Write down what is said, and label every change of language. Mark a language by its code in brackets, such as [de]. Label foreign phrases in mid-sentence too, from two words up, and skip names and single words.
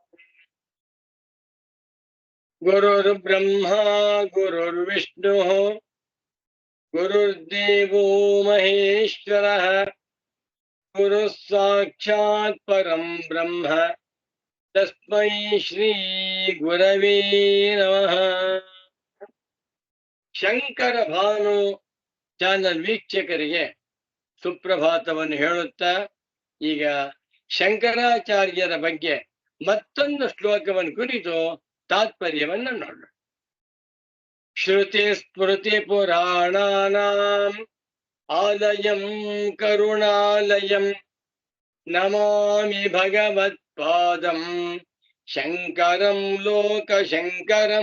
[sa] गुरुर्ब्रह्मा गुरुर्विष्णुः गुरुर्देवो महेश्वरः गुरुः साक्षात् परं ब्रह्म तस्मै श्री गुरवे नमः। [kn] ಶಂಕರ ಭಾನು ಚಾನಲ್ ವೀಕ್ಷಕರಿಗೆ ಸುಪ್ರಭಾತವನ್ನು ಹೇಳುತ್ತಾ ಈಗ ಶಂಕರಾಚಾರ್ಯರ ಬಗ್ಗೆ ಮತ್ತೊಂದು ಶ್ಲೋಕವನ್ನು ಕುರಿತು ತಾತ್ಪರ್ಯವನ್ನು ನೋಡೋಣ. [sa] ಶ್ರುತಿ ಸ್ಮೃತಿ ಪುರಾಣಾನಾಂ ಆಲಯಂ ಕರುಣಾಲಯಂ ನಮಾಮಿ ಭಗವತ್ಪಾದಂ ಶಂಕರಂ ಲೋಕಶಂಕರಂ.